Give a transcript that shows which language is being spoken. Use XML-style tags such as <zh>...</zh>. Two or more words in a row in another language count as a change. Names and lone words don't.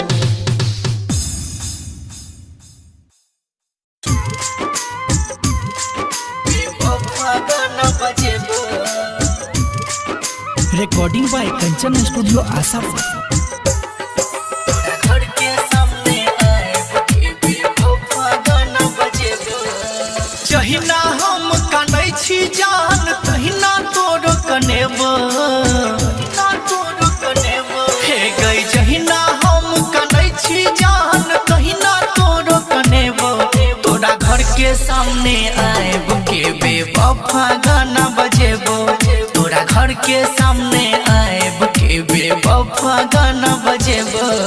<en>Recording by Kanchan Studio Asapur.</en> <anp>घर के सामने आए बेवफा गाना बजेबो जहिना हम कानै छी जान तहिना तोर कनेबो ना तोर कनेबो हे गई जहिना हम कानै छी जान तहिना तोर कनेबो तोरा घर के सामने आएब के बेवफा गाना बजेबो तोरा घर के सामने आएब के बेवफा गाना बजेबो</anp>